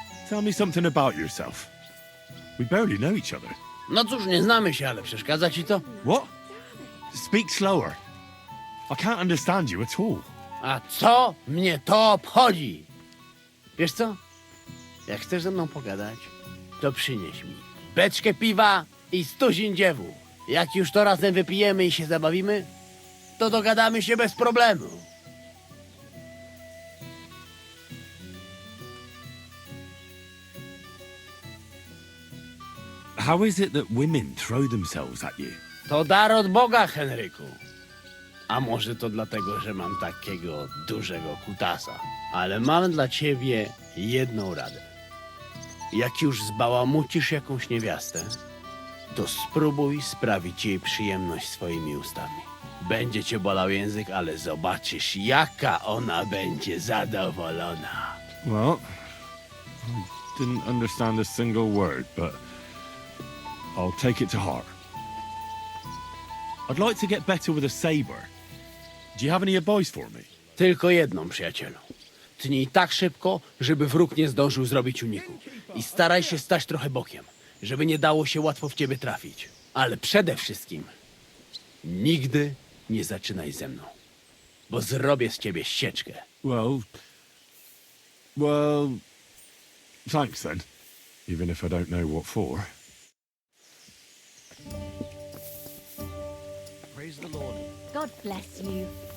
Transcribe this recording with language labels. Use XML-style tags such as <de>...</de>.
<en>Tell me something about yourself. We barely know each other.</en> <pl>No cóż, nie znamy się, ale przeszkadza ci to?</pl> <en>What? Speak slower. I can't understand you at all.</en> <pl>A co mnie to obchodzi? Wiesz co? Jak chcesz ze mną pogadać, to przynieś mi beczkę piwa i 100 dziewów. Jak już to razem wypijemy i się zabawimy, to dogadamy się bez problemu.</pl> <en>How is it that women throw themselves at you?</en> <pl>To dar od Boga, Henryku. A może to dlatego, że mam takiego dużego kutasa. Ale mam dla ciebie jedną radę. Jak już zbałamucisz jakąś niewiastę, to spróbuj sprawić jej przyjemność swoimi ustami. Będzie cię bolał język, ale zobaczysz, jaka ona będzie zadowolona.</pl> <en>Well, I didn't understand a single word, but I'll take it to heart. I'd like to get better with a saber. Do you have any advice for me?</en> <pl>Tylko jedną, przyjacielu. Tnij tak szybko, żeby wróg nie zdążył zrobić uniku. I staraj się stać trochę bokiem, żeby nie dało się łatwo w ciebie trafić. Ale przede wszystkim nigdy nie zaczynaj ze mną, bo zrobię z ciebie sieczkę.</pl> <en>Well, thanks then. Even if I don't know what for. Praise the Lord. God bless you.</en>